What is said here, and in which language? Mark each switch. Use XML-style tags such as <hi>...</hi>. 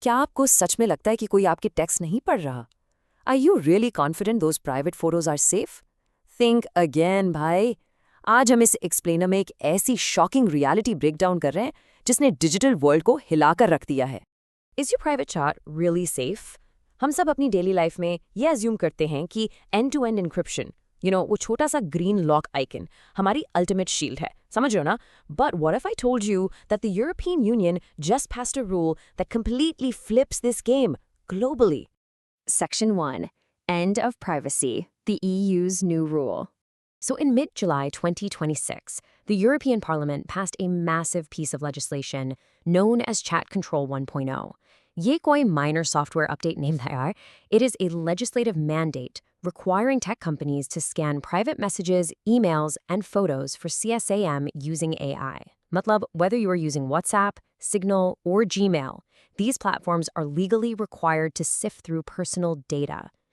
<hi>क्या आपको सच में लगता है कि कोई आपके टेक्स्ट नहीं पढ़ रहा?</hi> <en>Are you really confident those private photos are safe? Think again,</en> <hi>भाई। आज हम इस एक्सप्लेनर में एक ऐसी शॉकिंग रियलिटी ब्रेकडाउन कर रहे हैं जिसने डिजिटल वर्ल्ड को हिलाकर रख दिया है।</hi> <en>Is your private chat really safe?</en> <hi>हम सब अपनी डेली लाइफ में ये अज्यूम करते हैं कि end-to-end encryption, वो छोटा सा ग्रीन लॉक आइकन हमारी अल्टीमेट शील्ड है, समझ रहे हो ना?</hi> <en>But what if I told you that the European Union just passed a rule that completely flips this game globally? Section 1. End of Privacy, the EU's new rule. So in mid-July 2026, the European Parliament passed a massive piece of legislation known as Chat Control 1.0.</en> <hi>ये कोई</hi> <en>minor software update</en> <hi>नहीं था यार.</hi> <en>It is a legislative mandate requiring tech companies to scan private messages, emails, and photos for CSAM using AI. मतलब, whether you are using WhatsApp, Signal, or Gmail, these platforms are legally required to sift through personal data.</en>